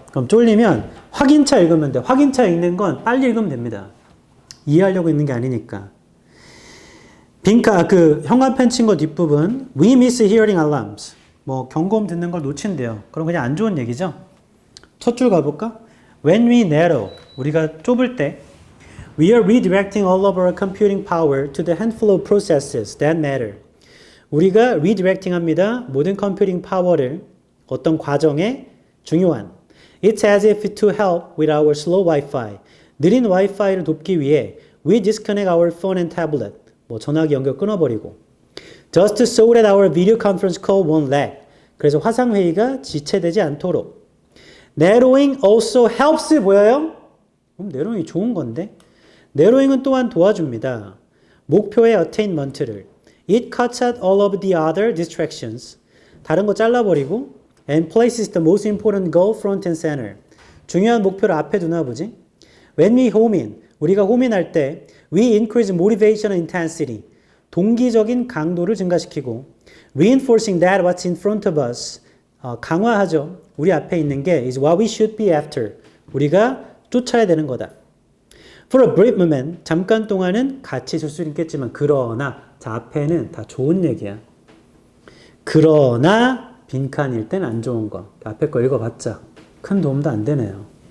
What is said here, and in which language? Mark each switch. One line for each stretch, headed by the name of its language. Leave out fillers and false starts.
Korean: 그럼 쫄리면 확인차 읽으면 돼. 확인차 읽는 건 빨리 읽으면 됩니다. 이해하려고 읽는 게 아니니까. 빈칸, 현관펜 친 거 뒷부분.
English: We miss hearing alarms.
Korean: 뭐 경고음 듣는 걸 놓친대요. 그럼 그냥 안 좋은 얘기죠. 첫 줄 가볼까?
English: When we narrow.
Korean: 우리가 좁을 때
English: We are redirecting all of our computing power to the handful of processes that matter.
Korean: 우리가 redirecting 합니다. 모든 컴퓨팅 파워를 어떤 과정에 중요한.
English: It's as if to help with our slow Wi-Fi.
Korean: 느린 와이파이를 돕기 위해
English: we disconnect our phone and tablet.
Korean: 뭐 전화기 연결 끊어버리고.
English: Just so that our video conference call won't lag.
Korean: 그래서 화상회의가 지체되지 않도록.
English: Narrowing also helps
Korean: 보여요? 그럼 narrowing이 좋은 건데? narrowing은 또한 도와줍니다. 목표의 attainment를.
English: It cuts out all of the other distractions.
Korean: 다른 거 잘라버리고
English: and places the most important goal front and center.
Korean: 중요한 목표를 앞에 두나 보지?
English: When we home in,
Korean: 우리가 홈인할 때
English: we increase motivation and intensity.
Korean: 동기적인 강도를 증가시키고
English: reinforcing that what's in front of us.
Korean: 강화하죠. 우리 앞에 있는 게
English: is what we should be after.
Korean: 우리가 쫓아야 되는 거다.
English: For a brief moment,
Korean: 잠깐 동안은 같이 있을 수 있겠지만 그러나 자 앞에는 다 좋은 얘기야. 그러나 빈칸일 땐 안 좋은 거. 앞에 거 읽어봤자 큰 도움도 안 되네요.